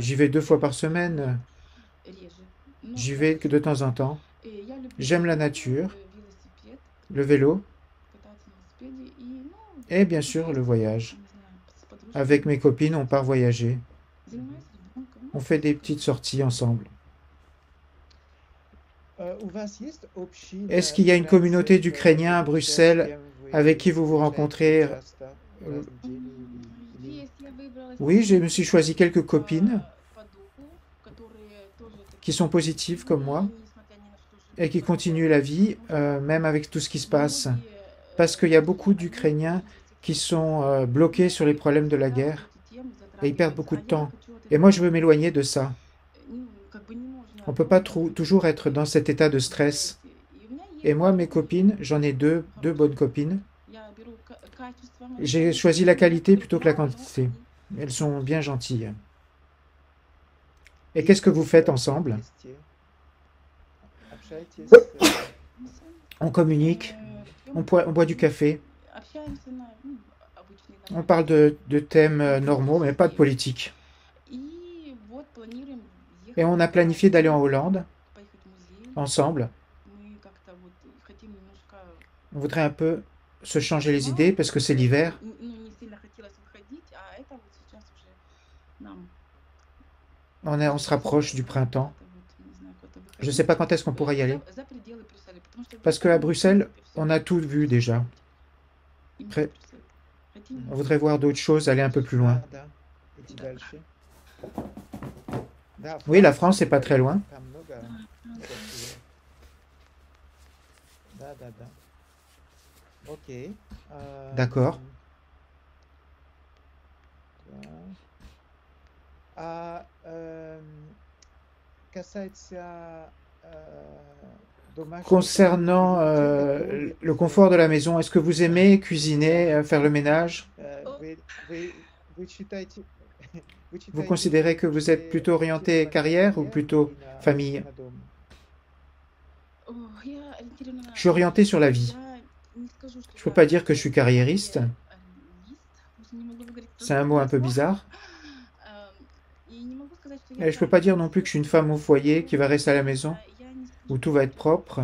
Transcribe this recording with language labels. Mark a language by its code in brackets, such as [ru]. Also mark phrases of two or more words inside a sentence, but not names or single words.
[fr] J'y vais 2 fois par semaine. J'y vais que de temps en temps. J'aime la nature, le vélo et bien sûr le voyage. Avec mes copines, on part voyager. Мгм. On fait des petites sorties ensemble. [ru] У вас есть [fr] Est-ce [ru] община [fr] qu'il y a une [ru] украинцев [fr] communauté [ru] в [fr] d'Ukrainiens à [ru] Будапеште, с [fr] Bruxelles [ru] кем [fr] avec [ru] вы [fr] qui vous vous [ru] встречаетесь [fr] rencontrez? [ru] часто, раз в неделю или... [fr] Oui, je me suis choisi quelques copines qui sont positives comme moi et qui continuent la vie, même avec tout ce qui se passe. Parce qu'il y a beaucoup d'Ukrainiens qui sont bloqués sur les problèmes de la guerre et ils perdent beaucoup de temps. Et moi, je veux m'éloigner de ça. On ne peut pas toujours être dans cet état de stress. Et moi, mes copines, j'en ai deux bonnes copines. J'ai choisi la qualité plutôt que la quantité. Elles sont bien gentilles. Et qu'est-ce que vous faites ensemble? [ru] вместе общаетесь? [fr] On communique, on boit du café, on parle de thèmes normaux, mais pas de politique. Et on a planifié d'aller en Hollande, ensemble. On voudrait un peu se changer les idées parce que c'est l'hiver. On se rapproche du printemps. Je ne sais pas quand est-ce qu'on pourra y aller. Parce qu'à Bruxelles, on a tout vu déjà. Après, on voudrait voir d'autres choses, aller un peu plus loin. [ru] Да, да. Идти дальше. Да, [fr] Oui, la [ru] Франция, [fr] France, c'est pas très loin. [ru] там много красиво. Да, да, да. Окей. [fr] D'accord. [ru] Да. А касается домашних работ, вы [fr] Concernant [ru] любите [fr] le [ru] готовить? [fr] confort de la maison, est-ce que vous aimez cuisiner, faire le ménage? [ru] Вы, вы, вы считаете, вы [fr] Vous [ru] считаете, [fr] considérez que vous êtes [ru] предпочитаете [fr] plutôt orienté [ru] на [fr] carrière ou [ru] карьер [fr] plutôt [ru] или [fr] famille? [ru] на дом? [fr] Je suis orienté sur la vie. Je ne peux pas dire que je suis carriériste. C'est un mot un peu bizarre. Et je ne peux pas dire non plus que je suis une femme au foyer qui va rester à la maison, où tout va être propre.